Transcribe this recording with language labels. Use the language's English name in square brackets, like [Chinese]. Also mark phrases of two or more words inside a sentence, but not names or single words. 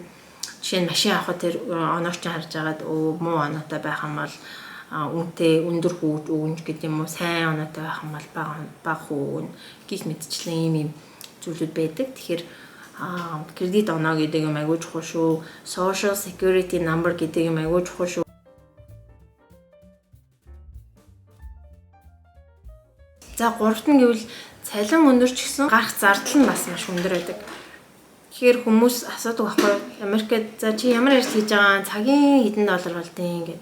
[Mongolian] Жишээ нь машин авахд тэр оноо чинь харж агаад муу оноотой байх юм бол үнэтэй өндөр хүү өгнө гэдэг юм уу, сайн оноотой байх юм бол бага хүү өгнө гих мэдчлэн ийм зүйлүүд байдаг. Тэгэхээр кредит оноо гэдэг юм айгүй чухал шүү. [English] Social Security number [Mongolian] гэдэг юм айгүй чухал шүү. За гуравт нь гэвэл цалин өндөр ч гэсэн гарах зардал нь бас маш өндөр байдаг. Тэгэхээр хүмүүс асуудаг байхгүй Америкт за чи ямар ажил хийж байгаа цагийн хэдэн доллар болдیں гэдэг.